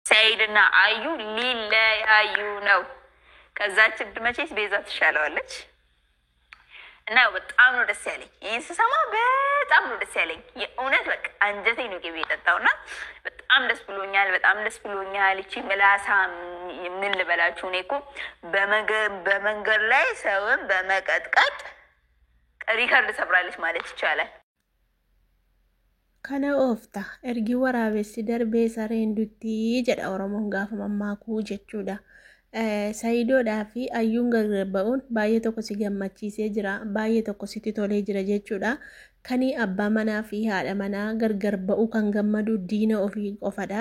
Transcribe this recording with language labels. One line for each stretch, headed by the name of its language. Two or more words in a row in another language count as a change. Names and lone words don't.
Amharic: ሰይድና አዩ ሊለያዩ ነው። ከዛች ድመቼስ ቤዛ ትሻለዋለች። እና በጣም ነው ደስ ያለኝ። ይህን ስሰማ በጣም ነው ደስ ያለኝ። የእውነት በቃ አንጀቴ ነው ቅቤ የጠጣው እና በጣም ደስ ብሎኛል። በጣም ደስ ብሎኛል። ይቺ ምላሳ ምን ልበላችሁ፣ እኔ እኮ በመንገድ ላይ ሰውን በመቀጥቀጥ ሪከርድ ሰብራለች ማለት ይቻላል።
Oromo: Kana oofta ergi waraabessi darbee sareen duttii jedha Oromoon gaafa mammaakuu jechuudha. Sayidoodhaa fi ayyuun gargar ba'uun baay'ee tokko si gammachiisee jira, baay'ee tokko sitti tolee jira jechuudha. Kani abbaa manaa fi haadha manaa gargar ba'uu kan gammadu diina ofii qofadha.